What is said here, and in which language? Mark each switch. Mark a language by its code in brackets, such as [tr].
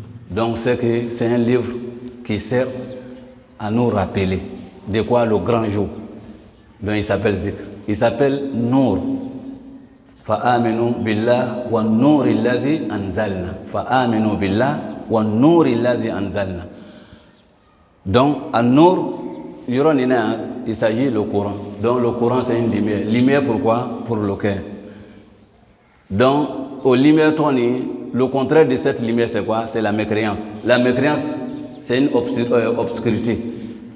[fr] Donc c'est un livre qui sert à nous rappeler de quoi le grand jour. Donc il s'appelle zikr, il s'appelle Nour. [ar] فآمنوا بالله والنور الذي أنزلنا فآمنوا بالله والنور الذي أنزلنا. [fr] Donc [ar] النور [fr] il s'agit le Coran. Donc le Coran c'est une lumière. Lumière pourquoi? Pour le cœur. Donc aux lumières le contraire de cette lumière c'est quoi? C'est la mécréance. La mécréance c'est une obscurité.